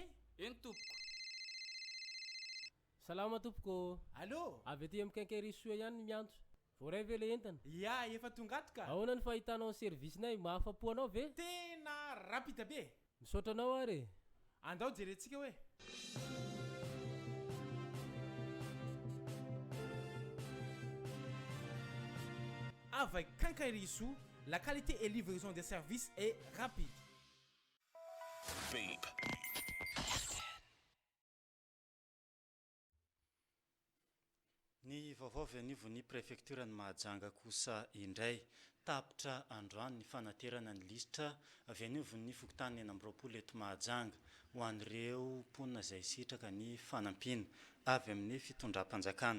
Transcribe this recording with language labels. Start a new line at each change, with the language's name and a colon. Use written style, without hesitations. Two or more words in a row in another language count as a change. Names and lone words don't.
Malagasy: Eny tompoko. Salama tompoko. Allô? Avy aty amin'ny kankerisoa ihany miantso. Voray ve le entana? Ya, efa tonga ato ka. Ahoana ny fahitanao ny service-nay, mahafa-po anao ve? Tena rapide be. Misaotra anao ary. Andao jerentsika hoe.
French: Avec Kankerisu, la qualité et livraison des services est rapide. Babe.
Malagasy: Ny vaovao avy anivon'ny préfecture-ny Mahajanga kosa indray tapitra androany ny fanaterana ny lisitra avy anivon'ny fokontany 4 eto Mahajanga ho an'ireo mponina izay sitraka ny fanampiana avy amin'ny fitondram-panjakana.